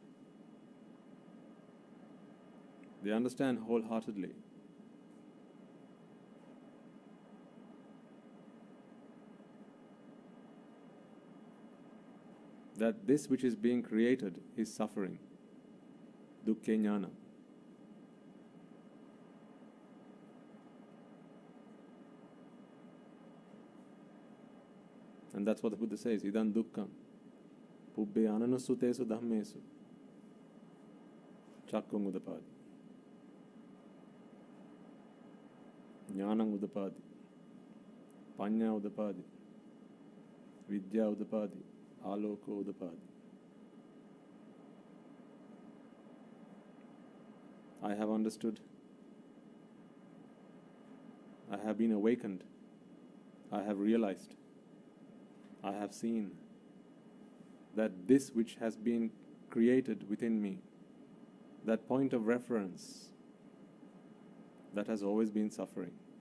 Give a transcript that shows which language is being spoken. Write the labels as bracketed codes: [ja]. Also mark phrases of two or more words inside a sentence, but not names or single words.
[en] They understand wholeheartedly that this which is being created is suffering, [pi] dukkha jnana. [en] And that's what the Buddha says, [pi] idam dukkham pubbe ananussutesu dhammesu chakkung udapadi jnanam udapadi panya udapadi vidya udapadi aloko udapadi. [en] I have understood, I have been awakened, I have realized, I have seen that this which has been created within me, that point of reference, that has always been suffering.